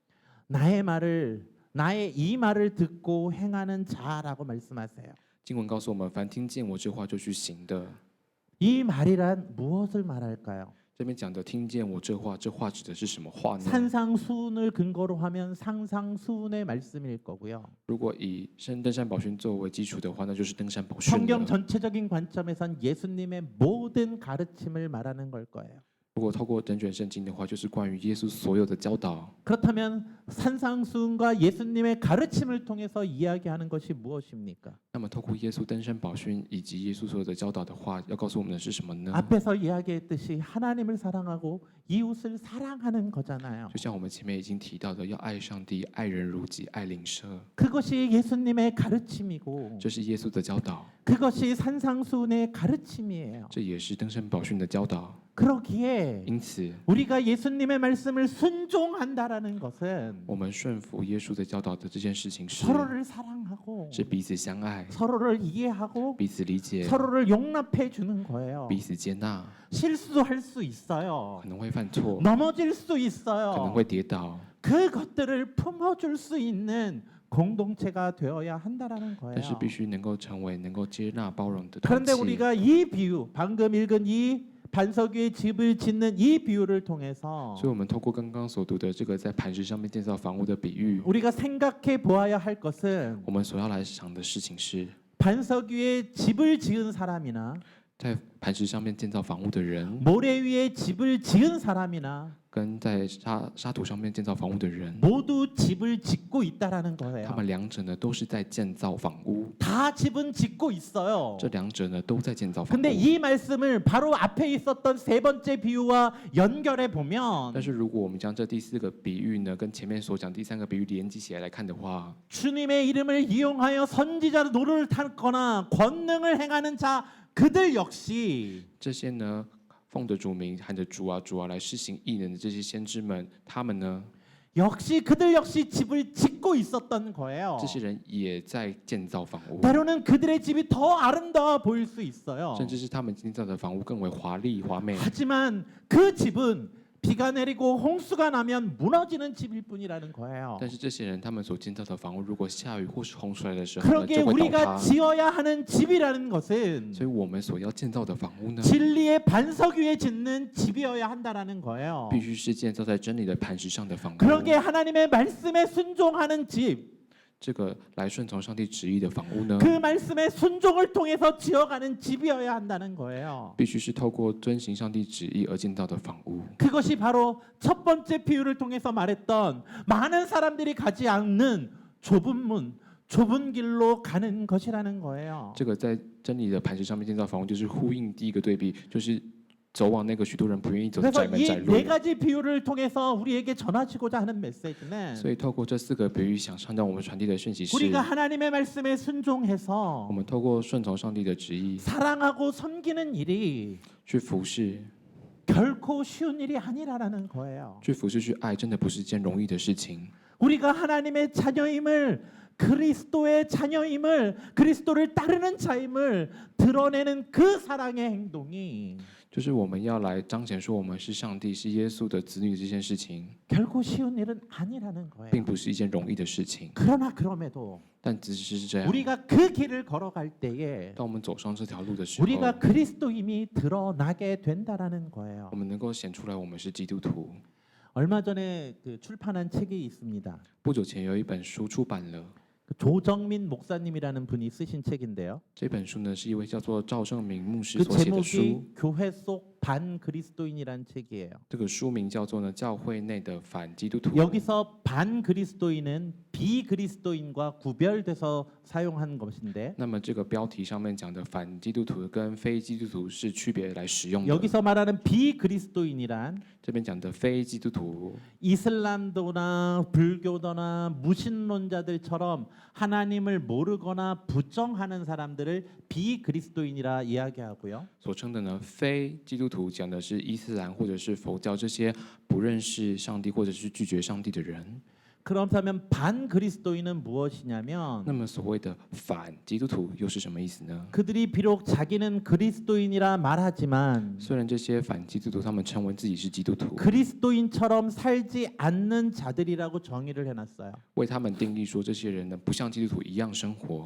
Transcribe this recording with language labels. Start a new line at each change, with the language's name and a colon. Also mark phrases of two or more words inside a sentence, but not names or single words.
Korean: 나의 이 말을 듣고 행하는 자라고 말씀하세요.
Chinese: 经文告诉我们，凡听见我这话就去行的。
Korean: 이 말이란 무엇을 말할까요?
Chinese: 这边讲的听见我这话，这话指的是什么话呢？
Korean: 산상수훈을 근거로 하면 상상수훈의 말씀일 거고요.
Chinese: 如果以登山宝训作为基础的话，那就是登山宝训
Korean: 성경
Chinese: 了。
Korean: 전체적인 관점에선 예수님의 모든 가르침을 말하는 걸 거예요.
Chinese: 如果透过整卷圣经的话，就是关于耶稣所有的教导。
Korean: 그렇다면 산상수훈과 예수님의 가르침을 통해서 이야기하는 것이 무엇입니까?
Chinese: 那么，透过耶稣登山宝训以及耶稣所有的教导的话，要告诉我们的是什么呢？
Korean: 앞에서 이야기했듯이 하나님을 사랑하고 이웃을 사랑하는 거잖아요.
Chinese: 就像我们前面已经提到的，要爱上帝，爱人如己，爱邻舍，
Korean: 그것이 예수님의 가르침이고
Chinese: 这是耶稣的教导，
Korean: 그것이 산상수훈의 가르침이에요.
Chinese: 这也是登山宝训的教导。
Korean: 그러기에
Chinese: 因此，
Korean: 우리가 예수님의 말씀을 순종한다라는 것은
Chinese: 我们顺服耶稣的教导的这件事情是
Korean: 서로를 사랑하고
Chinese: 彼此相爱，
Korean: 서로를 이해하고
Chinese: 彼此理解，
Korean: 서로를 용납해 주는 거예요.
Chinese: 彼此接纳，
Korean: 실수할 수 있어요.
Chinese: 可能会犯错，
Korean: 넘어질 수
Chinese: 可能
Korean: 있어요.
Chinese: 会跌倒，
Korean: 그것들을 품어줄 수 있는 공동체가 되어야 한다라는 거예요.
Chinese: 但是必须能够成为能够接纳包容的团
Korean: 그런데
Chinese: 体。
Korean: 우리가 이 비유, 방금 읽은 이 반석 위에 집을 짓는 이 비유를 통해서
Chinese: 所以，我们透过刚刚所读的这个在磐石上面建造房屋的比喻，
Korean: 우리가 생각해 보아야 할 것은
Chinese: 我们所要来想的事情是，
Korean: 반석 위에 집을 지은 사람이나
Chinese: 在磐石上面建造房屋的人，
Korean: 모래 위에 집을 지은 사람이나
Chinese: 跟在沙土上面建造房屋的人，
Korean: 모두 집을 짓고 있다라는
Chinese: 他
Korean: 거예요.
Chinese: 们两者呢都是在建造房屋，
Korean: 다 집은 짓고 있어요.
Chinese: 这两者呢都在建造房
Korean: 근데
Chinese: 屋。
Korean: 이 말씀을 바로 앞에 있었던 세 번째 비유와 연결해 보면
Chinese: 但是如果我们将这第四个比喻呢，跟前面所讲第三个比喻连接起来看的话，
Korean: 주님의 이름을 이용하여 선지자 노릇을 탔거나 권능을 행하는 자 그들 역시
Chinese: 这些呢奉着主名喊着主啊主啊来施行异能的这些先知们，他们呢，
Korean: 그들 역시 집을 짓고 있었던 거예요.
Chinese: 这些人也在建造房屋，
Korean: 때로는 그들의 집이 더 아름다워 보일 수 있어요.
Chinese: 甚至是他们建造的房屋更为华丽华美。
Korean: 하지만 그 집은 비가 내리고 홍수가 나면 무너지는 집일 뿐이라는 거예요.
Chinese: 但是这些人他们所建造的房屋，如果下雨或是洪水来的时候呢，
Korean: 그러기에
Chinese: 就会倒
Korean: 우리가
Chinese: 塌。
Korean: 지어야 하는 집이라는 것은
Chinese: 所以我们所要建造的房屋呢，
Korean: 진리의 반석 위에 짓는 집이어야 한다라는 거예요.
Chinese: 必须是建造在真理的磐石上的房屋。
Korean: 그러기에 하나님의 말씀에 순종하는 집,
Chinese: 这个来顺从上帝旨意的房屋呢，
Korean: 그 말씀의 순종을 통해서 지어가는 집이어야 한다는 거예요.
Chinese: 必须是透过遵行上帝旨意而建造的房屋。
Korean: 그것이 바로 첫 번째 비유를 통해서 말했던 많은 사람들이 가지 않는 좁은 문, 좁은 길로 가는 것이라는 거예요.
Chinese: 这个在真理的磐石上面建造房屋，就是呼应第一个对比，就是走往那个许多人不愿意走的
Korean: 그래서
Chinese: 窄门
Korean: 이
Chinese: 窄路。
Korean: 네 가지 비유를 통해서 우리에게 전하시고자 하는 메시지는
Chinese: 所以透过这四个比喻，想向我们传递的讯息是：
Korean: 우리가 하나님의 말씀에
Chinese: 我
Korean: 순종해서
Chinese: 们透过顺从上帝的旨意
Korean: 사랑하고 섬기는 일이
Chinese: 去服侍，
Korean: 결코 쉬운 일이 아니라는 거예요.
Chinese: 去服侍，去爱，真的不是一件容易的事情。
Korean: 우리가 하나님의 자녀임을 그리스도의 자녀임을 그리스도를 따르는 자임을 드러내는 그 사랑의 행동이
Chinese: 就是我们要来彰显说我们是上帝、是耶稣的子女这件事情，
Korean: 결코 쉬운 일은 아니라는 거예요.
Chinese: 并不是一件容易的事情。
Korean: 그러나 그럼에도
Chinese: 但即使是这样，
Korean: 우리가 그 길을 걸어갈 때에
Chinese: 当我们走上这条路的时候，
Korean: 우리가 그리스도임이 드러나게 된다라는 거예요.
Chinese: 我们能够显出来我们是基督徒。
Korean: 얼마 전에 그 출판한 책이 있습니다.
Chinese: 不久前有一本书出版了，
Korean: 그 조정민 목사님이라는 분이 쓰신 책인데요.
Chinese: 这本书呢是一位叫做赵正明牧师
Korean: 그
Chinese: 所写的书，
Korean: 제목이 교회 속 반그리스도인이라는 책이에요.
Chinese: 这个书名叫做呢教会内的反基督徒。
Korean: 여기서 반그리스도인은 비그리스도인과 구별돼서 사용한 것인데
Chinese: 那么这个标题上面讲的反基督徒跟非基督徒是区别来使用的。
Korean: 여기서 말하는 비그리스도인이란
Chinese: 这边讲的非基督徒，
Korean: 이슬람도나 불교도나 무신론자들처럼 하나님을 모르거나 부정하는 사람들을 비그리스도인이라 이야기하고요.
Chinese: 所称的呢非基督徒讲的是伊斯兰或者是佛教这些不认识上帝或者是拒绝上帝的人。
Korean: 그렇다면 반그리스도인은 무엇이냐면
Chinese: 那么所谓的反基督徒又是什么意思呢？
Korean: 그들이 비록 자기는 그리스도인이라 말하지만
Chinese: 虽然这些反基督徒他们称为自己是基督徒，
Korean: 그리스도인처럼 살지 않는 자들이라고 정의를 해놨어요.
Chinese: 为他们定义说这些人呢不像基督徒一样生活，